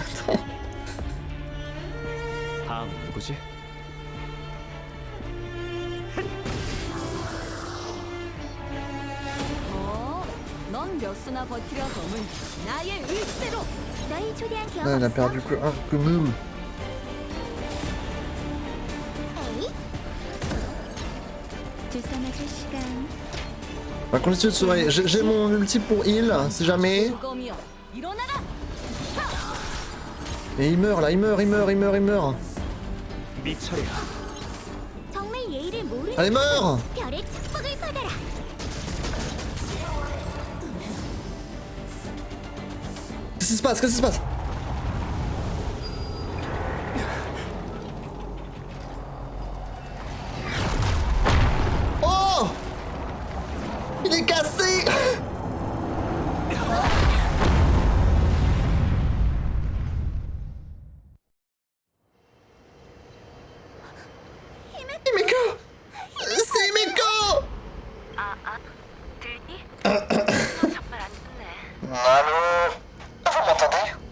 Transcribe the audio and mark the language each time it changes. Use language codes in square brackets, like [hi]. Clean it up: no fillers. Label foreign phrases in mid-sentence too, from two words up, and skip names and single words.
[ko] 다음 누구지? 넌 몇 수나 버티려 검은 나의 의지대로. 너희 초대한 기억 [fr] Ah, elle a [ko] 없어? [fr] perdu que un cumul. [ko] 에이? 주사 맞을 시간. [fr] On va continuer de surveiller. J'ai mon ulti pour heal, si jamais. [ko] 보검이여, 일어나라. [fr] Et il meurt là, il meurt. [ko] 네 차례야. 정말 예의를 모르는 [fr] Allez, meurs! [ko] 별의 축복을 받아라. [fr] Qu'est-ce qui se passe? Qu'est-ce qui se passe? Oh! Il est cassé! Himeko! C'est Himeko! [ko] 들니? 너 정말 안 좋네. [fr] Allô? Vous m'entendez?